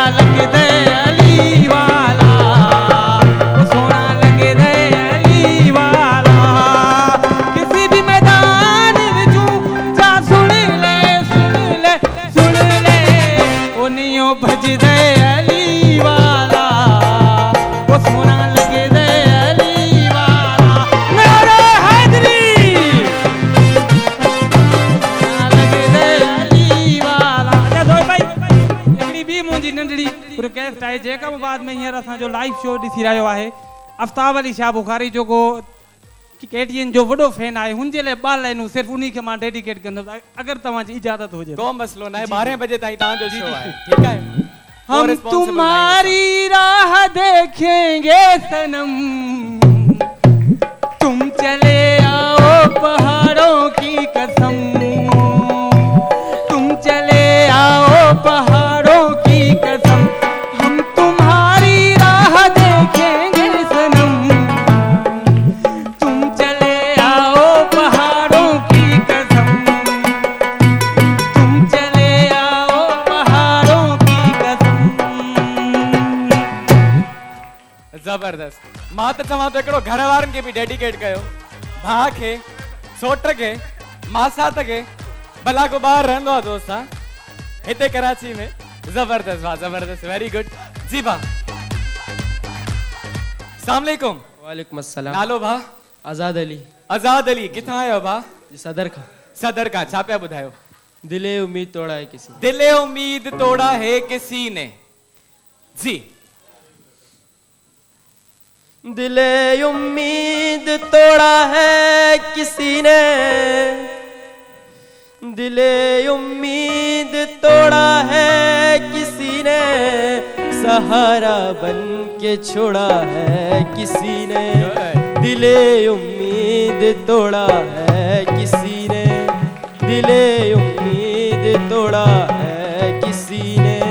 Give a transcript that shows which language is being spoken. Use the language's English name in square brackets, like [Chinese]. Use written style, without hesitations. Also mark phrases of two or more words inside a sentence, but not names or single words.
[Hindi] लग दे अली वाला वो सोना लग दे अली वाला किसी भी मैदान में जा सुन ले सुन ले वो नहीं हो भज दे अली वाला वो सोना लग दे अली वाला मेरे हैदरी लग दे अली वाला [Sindhi] अच्छा भाई हिकिड़ी बि मुंहिंजी नंढड़ी रिक्वेस्ट आहे जेका बि बाद में हींअर असांजो लाइव शो ॾिसी रहियो आहे आफ्ताब अली शाह बुखारी जेको कि केटीएन जो वॾो फैन आहे हुनजे लाइ ॿ लाइनूं सिर्फ़ु उन्ही खे मां डेडिकेट कंदुमि अगरि तव्हांजी इजाज़त हुजे को मसलो ना है 12 बजे ताईं तव्हांजो शो आहे [Hindi] ठीक है हम तुम्हारी राह देखेंगे सनम तुम चले आओ पहाड़ों की कसम तुम चले आओ पहाड़ों की कसम हम तुम्हारी राह देखेंगे सनम तुम चले आओ पहाड़ों की कसम तुम चले आओ पहाड़ों की कसम [Sindhi] जबरदस्त मां त चवां तो हिकिड़ो घर वारनि खे बि डेडिकेट कयो भाउ खे सोट खे मासात खे भला को ॿाहिरि रहंदो आहे दोस्त हा हिते कराची में जबरदस्त वाह जबरदस्त [English] very good [Sindhi] जी भा [Arabic] السلام عليكم وعليكم السلام [Sindhi] नालो भा आज़ाद अली आजाद अली किथां आयो भा [Hindi] सदर का सदर का [Sindhi] छा पिया ॿुधायो [Hindi] दिले उम्मीद तोड़ा है किसी दिले उम्मीद तोड़ा है किसी ने जी दिले उम्मीद तोड़ा है किसी ने दिले उम्मीद तोड़ा है किसी ने सहारा बन के छोड़ा है किसी ने दिले उम्मीद तोड़ा है किसी ने दिले उम्मीद तोड़ा है किसी ने